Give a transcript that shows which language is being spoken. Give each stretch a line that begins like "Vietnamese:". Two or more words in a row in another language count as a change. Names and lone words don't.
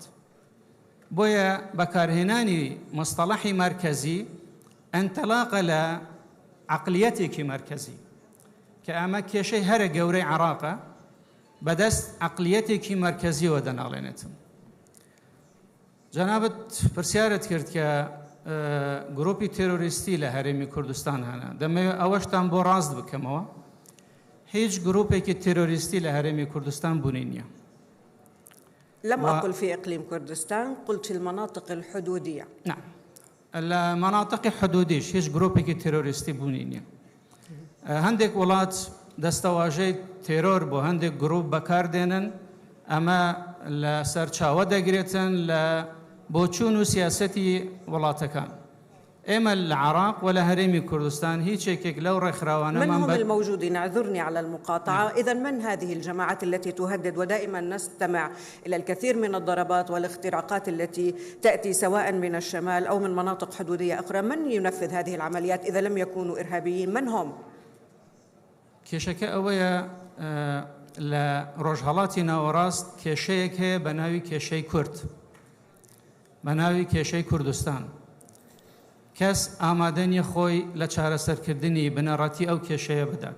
Central Kurdish: بۆیە بەکارهێنانی مستەڵەحی مرکزی ئەنتەلاقە لە عقلیەتێکی مرکزی کە ئەمە کێشەی هەرە گەورەی عراقە بەدەست عقلیەتێکی مرکزیەوە دەناڵێنێتم. جەنابەت پرسیارت کرد کە گروپی تێرۆریستی لە هەرێمی کوردستان هەنا. دەمەوێت ئەوەشتان بۆ ڕاست بکەمەوە، هیچ گروپێکی تێرۆریستی لە هەرێمی کوردستان بوونی نییە.
Arabic: لم أقل في إقليم كردستان، قلت في المناطق الحدودية. نعم، المناطق
Central Kurdish: حدوديش هیچ گروپێکی تێرۆریستی بوونی نییە. هەندێک وڵات دەستەواژەی تێرۆر بۆ هەندێک گروپ بەکاردێنن، ئەمە لە سەرچاوە دەگرێتن لە بۆچوون و سیاسەتی وڵاتەکان. ئێمە لە عراق و لە هەرێمی کوردستان هیچ یەکێک لەو ڕێکخراوانەمان
Arabic: من هم الموجودين؟ اعذرني على المقاطعة. إذا من هذه الجماعات التي تهدد؟ ودائما نستمع إلى الكثير من الضربات والاختراقات التي تأتي سواء من الشمال أو من مناطق حدودية أخرى. من ينفذ هذه العمليات إذا لم يكونوا إرهابيين؟ من هم؟
Central Kurdish: کێشەکە ئەوەیە لە ڕۆژهەڵاتی ناوەڕاست کێشەیەک هەیە بە ناوی کێشەی کورد، بە ناوی کێشەی کوردستان. کەس ئامادە نییە خۆی لە چارەسەرکردنی بنەڕەتی ئەو کێشەیە بدات.